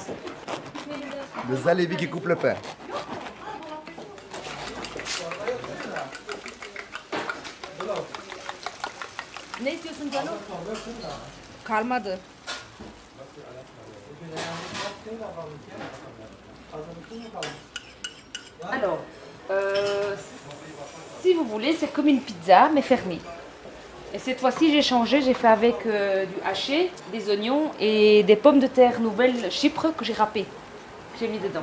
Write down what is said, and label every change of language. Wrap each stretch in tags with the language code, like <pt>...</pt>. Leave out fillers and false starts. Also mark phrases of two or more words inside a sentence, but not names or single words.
<fr>Le Zalevi qui coupe le pain.</fr> <tr>Ne istiyorsun canım? Kalmadı.</tr> <fr>Alors, si vous voulez, c'est comme une pizza, mais fermée. Et cette fois-ci, j'ai changé, j'ai fait avec du haché, des oignons et des pommes de terre nouvelles Chypre que j'ai râpées, que j'ai mis dedans.</fr>